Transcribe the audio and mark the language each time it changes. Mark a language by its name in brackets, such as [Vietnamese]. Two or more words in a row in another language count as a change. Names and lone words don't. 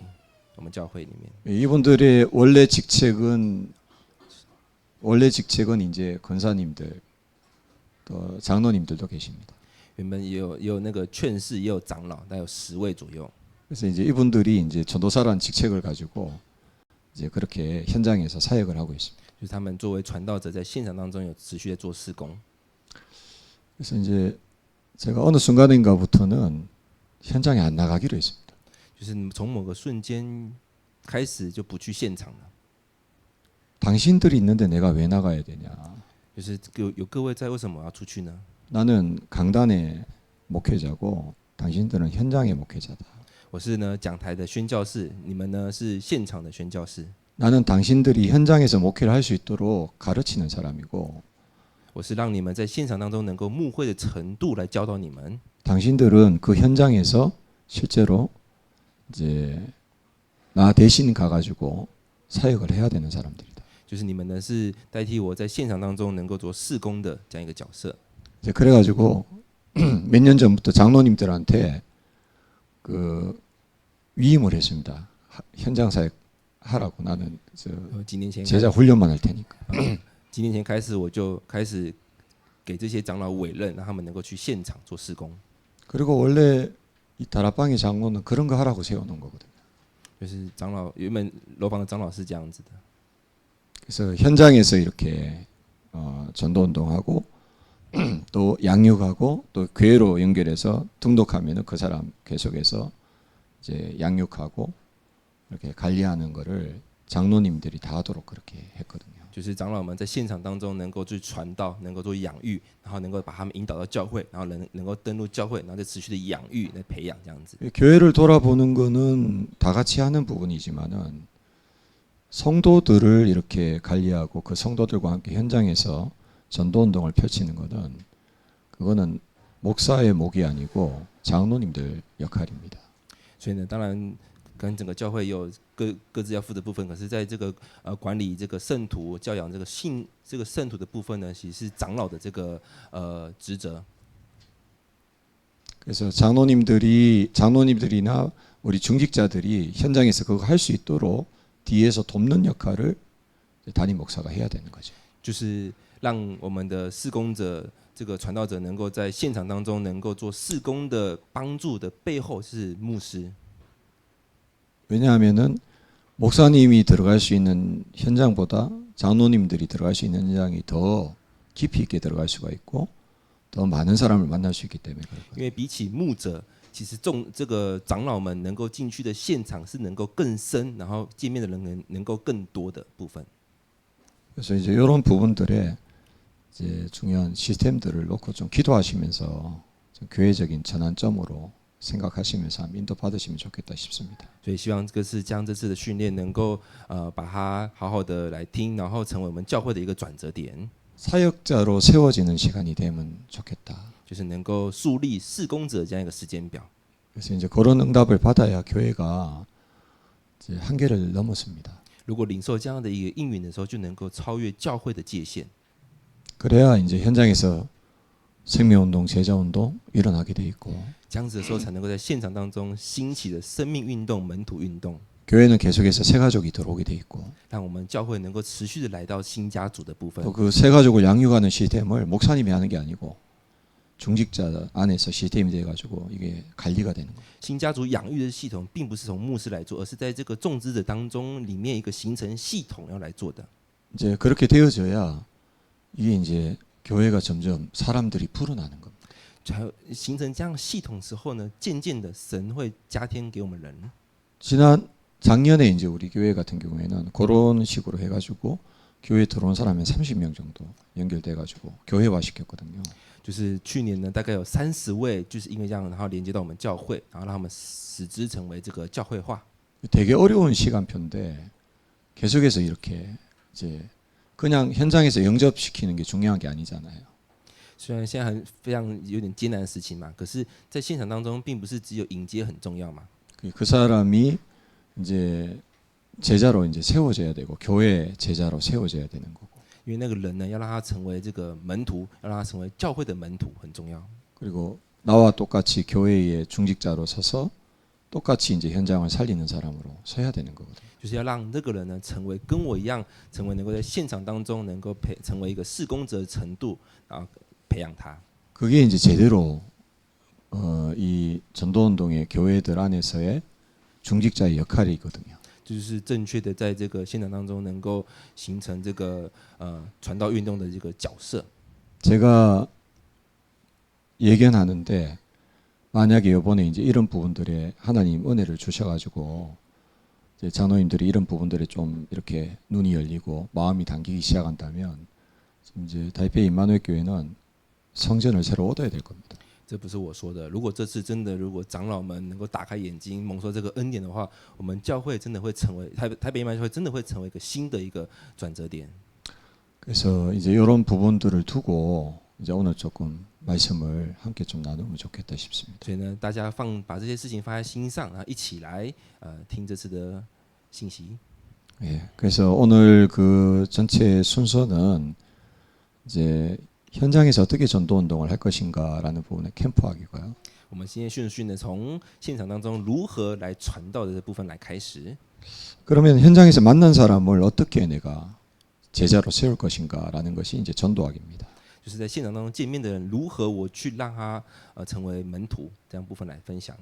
[Chinese] 我们教会里面， [Korean] 이분들의 원래 직책은 이제 권사님들, 또 장로님들도 계십니다. [Chinese] 原本也有那个劝士，也有长老，大概有10位左右。 [Korean] 그래서 이제 이분들이 이제 전도사라는 직책을 가지고 이제 그렇게 현장에서 사역을 하고 있습니다. [Chinese] 就是他们作为传道者，在现场当中有持续在做施工。 [Korean] 그래서 이제 제가 어느 순간인가부터는 현장에 안 나가기로 했습니다. [Chinese] 就是从某个瞬间开始就不去现场了。 [Korean] 당신들이 있는데 내가 왜 나가야 되냐? [Chinese] 就是有各位在，为什么我要出去呢？ [Korean] 나는 강단의 목회자고 당신들은 현장의 목회자다. [Chinese] 我是呢讲台的宣教士，你们呢是现场的宣教士。 [Korean] 나는 당신들이 현장에서 목회를 할 수 있도록 가르치는 사람이고 [Chinese] 我是让你们在现场当中能够牧会的程度来教导你们。 [Korean] 당신들은 그 현장에서 실제로 이제 나 대신 가가지고 사역을 해야 되는 사람들이다. [Chinese] 就是你们呢是代替我在现场当中能够做事工的这样一个角色。 [Korean] 이제 그래가지고 몇 년 전부터 장로님들한테 그 위임을 했습니다. 현장 사역 하라고. 나는 [Chinese] 几年前 [Korean] 제자 훈련만 할 테니까. [Chinese] 几年前开始，我就开始给这些长老委任，让他们能够去现场做事工。 [Korean] 그리고 원래 이 다락방의 장로는 그런 거 하라고 세워놓은 거거든요. [Chinese] 就是长老原本楼房的长老是这样子的， [Korean] 그래서 현장에서 이렇게 전도 운동하고 또 양육하고 또 교회로 연결해서 등록하면은 그 사람 계속해서 이제 양육하고 이렇게 관리하는 거를 장로님들이 다 하도록 그렇게 했거든요. [Chinese] 就是长老们在现场当中能够去传道，能够做养育，然后能够把他们引导到教会，然后能够登录教会，然后再持续的养育、来培养这样子。 [Korean] 교회를 돌아보는 거는 다 같이 하는 부분이지만은 성도들을 이렇게 관리하고 그 성도들과 함께 현장에서 전도 운동을 펼치는 거는 그거는 목사의 목이 아니고 장로님들 역할입니다. [Chinese] 所以呢，当然跟整个教会也有各自要负责部分，可是在这个管理这个圣徒、教养这个圣徒的部分呢，其实是长老的这个职责。 [Korean] 그래서 장로님들이나 우리 중직자들이 현장에서 그거 할 수 있도록 뒤에서 돕는 역할을 담임 목사가 해야 되는 거죠. [Chinese] 就是让我们的事工者、这个传道者能够在现场当中能够做事工的帮助的背后是牧师。 [Korean] 왜냐하면은 목사님이 들어갈 수 있는 현장보다 장로님들이 들어갈 수 있는 현장이 더 깊이 있게 들어갈 수가 있고 더 많은 사람을 만날 수 있기 때문에 그렇거든요. [Chinese] 因为比起牧者，其实这个长老们能够进去的现场是能够更深，然后见面的人能够更多的部分。 [Korean] 그래서 이제 이런 부분들에 이제 중요한 시스템들을 놓고 좀 기도하시면서 좀 교회적인 전환점으로 생각하시면서 한번 인도 받으시면 좋겠다 싶습니다. [Chinese] 所以希望这次将这次的训练能够把它好好的来听，然后成为我们教会的一个转折点， [Korean] 사역자로 세워지는 시간이 되면 좋겠다. [Chinese] 就是能够树立事工者这样一个时间表。 [Korean] 그래서 이제 그런 응답을 받아야 교회가 이제 한계를 넘었습니다. [Chinese] 如果领受这样的一个应允的时候，就能够超越教会的界限。 [Korean] 그래야 이제 현장에서 생명운동, 제자운동 일어나게 돼 있고 [Chinese] 这样子的时候，才能够在现场当中兴起的生命运动、门徒运动， [Korean] 교회는 계속해서 새 가족이 들어오게 돼 있고 [Chinese] 让我们教会能够持续的来到新家族的部分。 [Korean] 또 그 새 가족을 양육하는 시스템을 목사님이 하는 게 아니고 중직자 안에서 시스템이 돼 가지고 이게 관리가 되는 거예요. [Chinese] 新家族养育的系统，并不是从牧师来做，而是在这个种植者当中里面一个形成系统要来做的。 [Korean] 이제 그렇게 되어져야 이게 이제 교회가 점점 사람들이 불어나는 겁니다. [Chinese] 才形成这样系统之后呢，渐渐的神会加添给我们人。 [Korean] 지난 작년에 이제 우리 교회 같은 경우에는 그런 식으로 해가지고 교회 들어온 사람이 30명 정도 연결돼가지고 교회화 시켰거든요. [Chinese] 就是去年呢，大概有30位，就是因为这样，然后连接到我们教会，然后让他们使之成为这个教会化。 [Korean] 되게 어려운 시간표인데 계속해서 이렇게 이제 그냥 현장에서 영접시키는 게 중요한 게 아니잖아요. [Chinese] 虽然现在非常有点艰难的事情嘛，可是，在现场当中，并不是只有迎接很重要嘛。 [Korean] 그 사람이 이제 제자로 이제 세워져야 되고 교회 제자로 세워져야 되는 거고. [Chinese] 因为那个人呢，要让他成为这个门徒，要让他成为教会的门徒，很重要。 [Korean] 그리고 나와 똑같이 교회의 중직자로 서서 똑같이 이제 현장을 살리는 사람으로 서야 되는 거거든요. [Chinese] 就是要让这个人呢，成为跟我一样，成为能够在现场当中能够成为一个事工者的程度，然后培养他。 [Korean] 그게 이제 제대로 이 전도운동의 교회들 안에서의 중직자의 역할이거든요. [Chinese] 就是正确的在这个现场当中能够形成这个传道运动的这个角色。 [Korean] 제가 예견하는데 만약에 이번에 이제 이런 부분들에 하나님 은혜를 주셔가지고 이제 장로님들이 이런 부분들에 좀 이렇게 눈이 열리고 마음이 당기기 시작한다면 지금 이제 타이페이 임마누엘 교회는 성전을 새로 얻어야 될 겁니다. [Chinese] 这不是我说的。如果这次真的，如果长老们能够打开眼睛，蒙受这个恩典的话，我们教会真的会成为台北义教会真的会成为一个新的一个转折点。 [Korean] 그래서 이제 이런 부분들을 두고 이제 오늘 조금 말씀을 함께 좀 나누면 좋겠다 싶습니다. [Chinese] 所以呢，大家把这些事情放在心上，然后一起来听这次的信息。 [Korean] 예, 그래서 오늘 그 전체 순서는 이제 현장에서 어떻게 전도 운동을 할 것인가라는 부분의 캠프학이고요. [Chinese] 我们今天顺序呢，从现场当中如何来传道的这部分来开始。 [Korean] 그러면 현장에서 만난 사람을 어떻게 내가 제자로 세울 것인가라는 것이 이제 전도학입니다. [Chinese] 就是在现场当中见面的人，如何我去让他成为门徒，这样部分来分享。